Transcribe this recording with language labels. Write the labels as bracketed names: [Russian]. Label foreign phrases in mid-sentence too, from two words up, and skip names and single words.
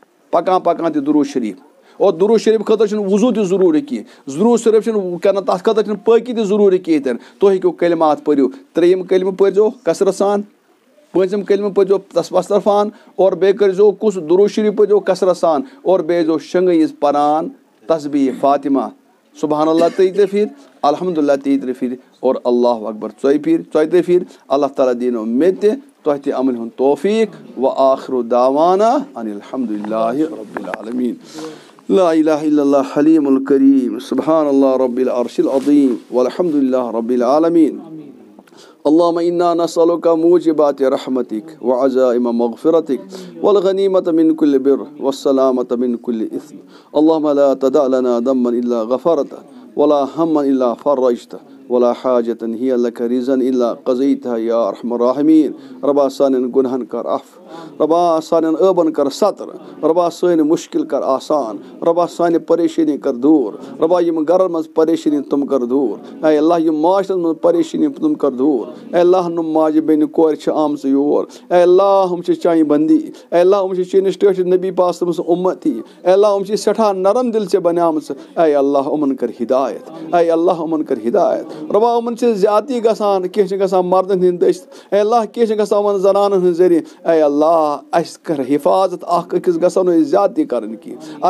[Kashmiri] پَکان تہِ دروٗد شریٖف اور دروٗد شریٖف خٲطرٕ چھُنہٕ وضوٗ تہِ ضروٗری کینٛہہ دروٗد شریٖف چھُنہٕ کَران تَتھ خٲطرٕ چھُنہٕ پٲقی تہِ ضروٗری کِہیٖنۍ تُہۍ ہیٚکِو کلمات پٔرِو 3یِم کلمہٕ پٔرۍزیو کثرت سان 5یِم کلمہٕ پٔرۍزیو تسبسترفان اور بیٚیہِ کٔرۍزیو کُس دروٗد شریٖف پٔرۍزیو کثرت سان اور بیٚیہِ ٲسۍزیو شۄنٛگہٕ پَران تسبیٖح فاطمہ [Arabic] سبحان اللہ [Kashmiri] 33 پھِرِ الحمدُاللہ 33 پھِرِ اور [Arabic] اللہ اکبر [Kashmiri] 42 پھِرِ اللہ تعالیٰ دیٖنو مےٚ تہِ تۄہہِ تہِ عملہِ ہُنٛد توفیٖق [Arabic] و آخرُ دعوانا ان الحمدُاللہ رب العالمیٖن لا الہ الا اللہ حلیم الکریم سبحان اللہ رب العرش العظیم والحمدُاللہ رب العالمیٖن اللهم انا نسألك موجبات رحمتك وعزائم مغفرتك والغنيمة من كل بر والسلامة من كل إثم اللهم لا تدع لنا ذنبا إلا غفرته ولا هما إلا فرجته ولا حاجة هي لك رزا إلا قضيتها يا أرحم الراحمين [Kashmiri] ربا سانٮ۪ن گُنہن کر عفو ربا سانٮ۪ن ٲبن کر ستر ربا سٲنۍ مُشکِل کر آسان ربا سانہِ پریشٲنی کر دوٗر ربا یِم گرن منٛز پریشٲنی تِم کر دوٗر اے اللہ یِم معاشرس منٛز پریشٲنی تِم کر دوٗر اے اللہ نُم ماجہِ بیٚنہِ کورِ چھِ آمژٕ یور اے اللہ یِم چھِ چانہِ بندی اے اللہ یِم چھِ چٲنِس ٹٲٹھِس نبی پاک صٲبَس اُمتی اے اللہ یِم چھِ سٮ۪ٹھاہ نرم دِل ژےٚ بنیمژٕ اے اللہ یِمن کر ہدایت اے اللہ یِمن کر ہدایت ربا یِمن چھِ زیادتی گژھان کینٛہہ چھِ گژھان مردن ہٕنٛدۍ دٔسۍ اے اللہ کینٛہہ چھِ گژھان یِمن زنانن ہٕنٛدۍ ذٔریعہٕ اے اللہ اَسہِ کر حِفاظت اکھ أکِس گژھو نہٕ أسۍ زیادتی کرٕنۍ کینٛہہ اَسہِ